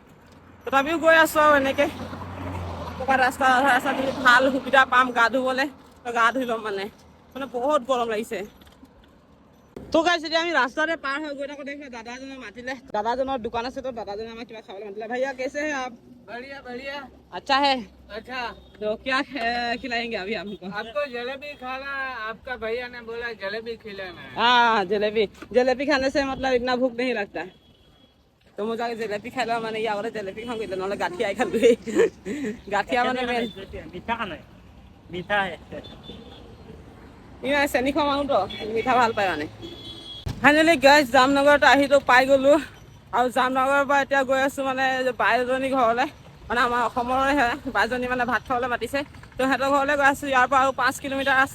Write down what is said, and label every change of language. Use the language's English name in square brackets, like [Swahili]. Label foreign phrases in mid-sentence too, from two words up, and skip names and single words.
[Assamese] তথাপিও গৈ আছোঁ আৰু এনেকৈ ক'ৰবাত ৰাস্তা ভাল সুবিধা পাম গা ধুবলৈ, গা ধুই ল'ম মানে বহুত গৰম লাগিছে। তো গাইছ এতিয়া আমি ৰাস্তাতে পাৰ হৈ গৈ থাকোঁ, দেখি দাদাজনে মাতিলে। দাদাজনৰ দোকান আছে, তো দাদাজনে আমাক কিবা খাবলৈ মাতিলে। [Hindi] भैया कैसे हैं आप? बढ़िया बढ़िया। अच्छा है। अच्छा, तो क्या खिलाएंगे अभी हमको? आपको जलेबी खाना, आपका भैया ने बोला जलेबी खिलाना है। हाँ जलेबी, जलेबी खाने से मतलब इतना भूख नहीं लगता है। तो मुझे जलेबी खाई लो मैंने, या जलेबी खाऊंगी तो ना गाठिया खा ली। गाठिया मैंने मीठा खाना है, मीठा है। [Assamese] চেনি খোৱা মানুহ তো মিঠা ভাল পায় মানে। ফাইনেলি গাইছ জামনগৰত আহিতো পাই গ'লোঁ। আৰু জামনগৰৰ পৰা এতিয়া গৈ আছোঁ মানে বাইজনী ঘৰলৈ, মানে আমাৰ অসমৰে হয়। বাইজনী মানে ভাত খাবলৈ মাতিছে, তো সিহঁতৰ ঘৰলৈ গৈ আছোঁ। ইয়াৰ পৰা আৰু 5 কিলোমিটাৰ আছে।